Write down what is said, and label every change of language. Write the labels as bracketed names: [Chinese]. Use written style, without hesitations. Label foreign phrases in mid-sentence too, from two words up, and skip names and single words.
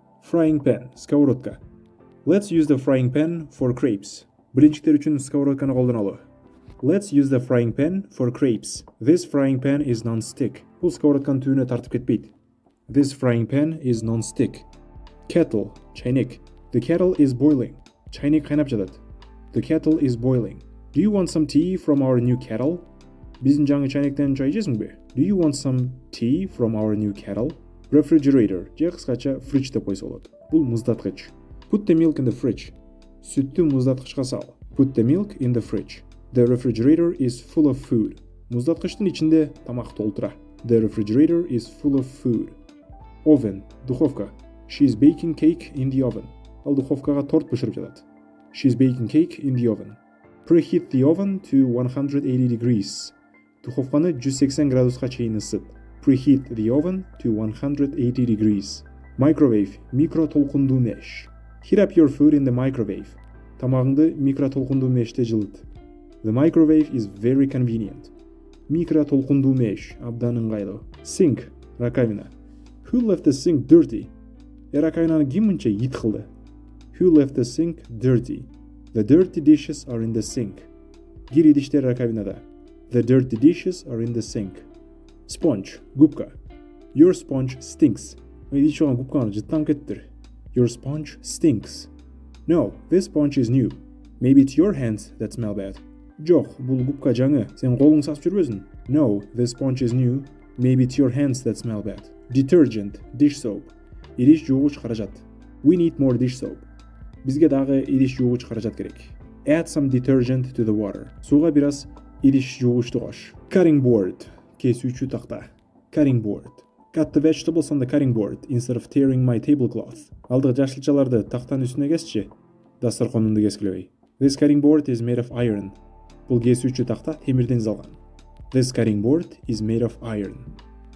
[English] Frying pan, сковородка. Let's use the frying pan for crepes. [Kyrgyz] Блинчиктер үчүн сковородканы колдонолу. [English] Let's use the frying pan for crepes. This frying pan is non-stick. [Kyrgyz] Бул сковородканын түбүнө тартып кетпейт. [English] This frying pan is non-stick. Kettle, чайнек. The kettle is boiling. [Kyrgyz] Чайнек кайнап жатат. [English] The kettle is boiling. Do you want some tea from our new kettle? [Kyrgyz] Биздин жаңы чайнектен чай ичесиңби? [English] Do you want some tea from our new kettle? Refrigerator, [Kyrgyz] же кыскача fridge деп койсо болот. Бул муздаткыч. [English] Put the milk in the fridge. [Kyrgyz] Сүттү муздаткычка сал. [English] Put the milk in the fridge. The refrigerator is full of food. [Kyrgyz] Муздаткычтын ичинде тамак толтура. [English] The refrigerator is full of food. Oven, духовка. She is baking cake in the oven. [Kyrgyz] Ал духовкага торт бышырып жатат. [English] She is baking cake in the oven. Preheat the oven to 180 degrees. [Kyrgyz] Духовканы 180 градуска чейин ысыт. [English] Preheat the oven to 180 degrees. Microwave, [Kyrgyz] микро толкундуу меш. [English] Heat up your food in the microwave. [Kyrgyz] Тамагыңды микро толкундуу меште жылыт. [English] The microwave is very convenient. [Kyrgyz] Микро толкундуу меш абдан ыңгайлуу. [English] Sink, раковина. Who left the sink dirty? [Kyrgyz] Раковинаны ким мынча ит кылды? [English] Who left the sink dirty? The dirty dishes are in the sink. [Kyrgyz] Кир идиштер раковинада. [English] The dirty dishes are in the sink. Sponge, губка. Your sponge stinks. [Kyrgyz] Идиш болгон губканы жыттам кеттир. [English] Your sponge stinks. No, this sponge is new. Maybe it's your hands that smell bad. [Kyrgyz] Жок, бул губка жаңы. Сен колуң сасып жүрбөсүң? [English] No, this sponge is new. Maybe it's your hands that smell bad. Detergent, dish soap. [Kyrgyz] Идиш жуугуч каражат. [English] We need more dish soap. [Kyrgyz] Бизге дагы идиш жуугуч каражат керек. [English] Add some detergent to the water. [Kyrgyz] Сууга бир аз идиш жуугучту кош. [English] Cutting board, [Kyrgyz] кесүүчү такта. [English] Cutting board. Cut the vegetables on the cutting board instead of tearing my tablecloth. [Kyrgyz] Алдыгы жашылчаларды тактанын үстүнө кесчи. Дасторконумду кескилебей. [English] This cutting board is made of iron. [Kyrgyz] Бул кесүүчү такта темирден жасалган. [English] This cutting board is made of iron.